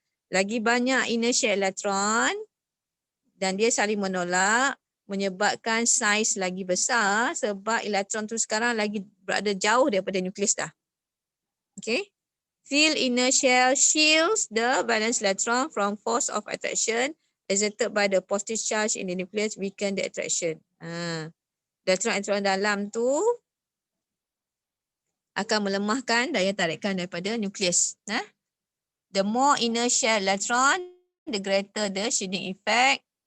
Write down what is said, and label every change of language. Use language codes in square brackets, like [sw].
[ms] Lagi banyak [en] inner shell electron [ms] dan dia saling menolak, menyebabkan saiz lagi besar sebab elektron tu sekarang lagi berada jauh daripada nukleus dah. Okay. [en] Field inner shell shields the valence electron from force of attraction exerted by the positive charge in the nucleus weaken the attraction. [ms] Elektron-elektron dalam tu akan melemahkan daya tarikan daripada nukleus. [en] The more inner shell electron, the greater the shielding effect.